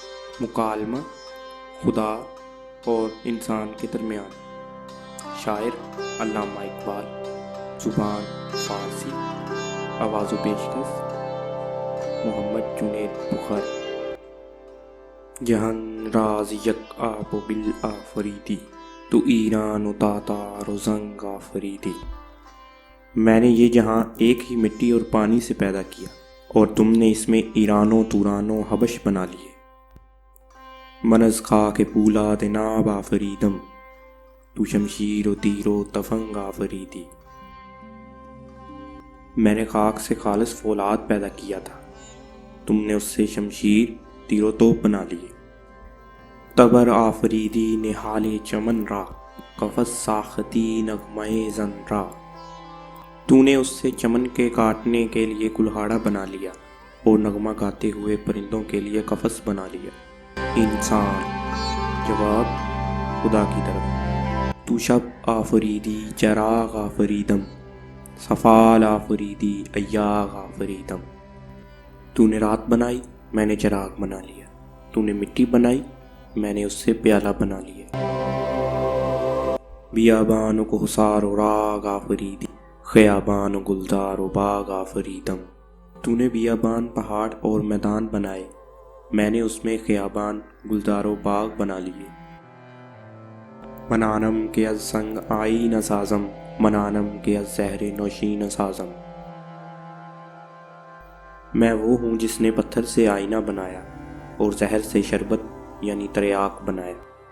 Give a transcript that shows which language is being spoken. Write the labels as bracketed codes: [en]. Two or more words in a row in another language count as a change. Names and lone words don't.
[ur] مکالمہ خدا اور انسان کے درمیان، شاعر علامہ اقبال، زبان فارسی، آواز و پیشکش محمد جنید بخاری۔ [fa] جہان راز یک آب و بل آفریدی، تو ایران و تاتار و زنگ آفریدی۔ [ur] میں نے یہ جہاں ایک ہی مٹی اور پانی سے پیدا کیا، اور تم نے اس میں ایران و توران و حبش بنا لیے۔ [fa] من از خاک پولاد ناب آفریدم، تو شمشیر و تیر و تفنگ آفریدی۔ [ur] میں نے خاک سے خالص فولاد پیدا کیا تھا، تم نے اس سے شمشیر، تیر و توپ بنا لیے۔ [fa] تبر آفریدی نہال چمن را، قفس ساختی نغمہ زن را۔ [ur] تو نے اس سے چمن کے کاٹنے کے لیے کلہاڑا بنا لیا، اور نغمہ گاتے ہوئے پرندوں کے لیے قفس بنا لیا۔ انسان جواب خدا کی طرف: [fa] تو شب آفریدی چراغ آفریدم، صفال آفریدی ایاغ آفریدم۔ [ur] تو نے رات بنائی، میں نے چراغ بنا لیا۔ تو نے مٹی بنائی، میں نے اس سے پیالہ بنا لیا۔ [fa] بیابان و کوہسار و راغ آفریدی، خیابان و گلزار و باغ آفریدم۔ [ur] تو نے بیابان، پہاڑ اور میدان بنائے، میں نے اس میں خیابان، گلزار و باغ بنا لیے۔ [fa] منانم کے از سنگ آئینہ سازم، منانم کے از زہر نوشینہ سازم۔ [ur] میں وہ ہوں جس نے پتھر سے آئینہ بنایا اور زہر سے شربت یعنی تریاک بنایا۔